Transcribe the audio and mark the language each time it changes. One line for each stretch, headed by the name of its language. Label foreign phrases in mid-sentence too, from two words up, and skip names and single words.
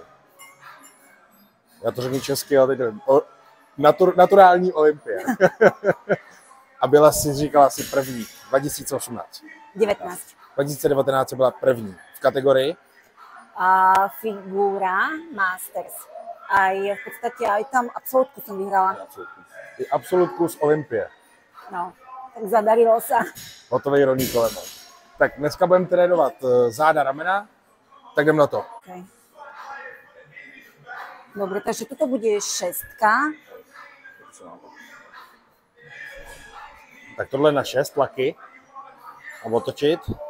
Czech: Já to řeknu česky, ale teď nevím. Naturální olympie. A byla si, říkala si první, 2018. 19. 2019 byla první v kategorii. Figura Masters.
Slovak: A je v podstate aj tam absolútku som vyhrala. I absolutku z Olympie. No, tak zadarilo sa.
Czech: Hotovej rovný koleno. Tak dneska budeme trénovat záda, ramena, tak jdem na to. Okay.
Slovak: Dobre, takže toto bude šestka.
Czech: Tak tohle na 6 tlaky a otočit.